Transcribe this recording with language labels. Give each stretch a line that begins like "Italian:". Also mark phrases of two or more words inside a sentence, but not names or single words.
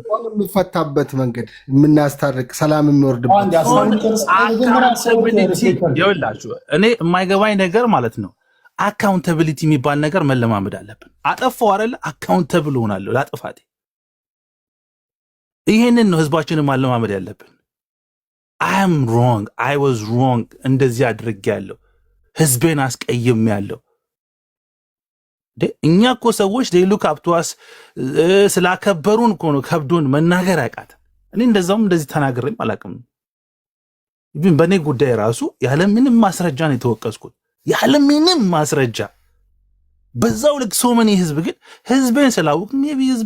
Amharic: የሚፈታበት መንገድ የምናስታርቅ ሰላም የሚወርድበት ይኸውላችሁ እኔ የማይገባኝ ነገር ማለት ነው አካውንታቢሊቲ የሚባል ነገር መለማመድ አለብን አጠፋው አይደል አካውንታብል ሆናለሁ ላጥፋቴ ይሄንን ነው ህዝባችንን ማለማመድ ያለብን
English: I am wrong I was wrong
Amharic: እንደዚህ አድርጌያለሁ ህዝቤን አስቀይሜያለሁ እኛ እኮ ሰዎች
English: they look up to us
Amharic: ስላከበሩን እኮ ነው ከብዶን መናገር ያቃተ እኔ እንደዚህ ተናግሬም አላውቅም ይብን በኔ ጉዳይ ራሱ ያለ ምንም ማስረጃ ነው የተወቀስኩት ያለ ምንም ማስረጃ በዛው ልክ ሶመኔ ህዝብ ግን ህዝቤን ስላውቅ ሜቢ ህዝቤ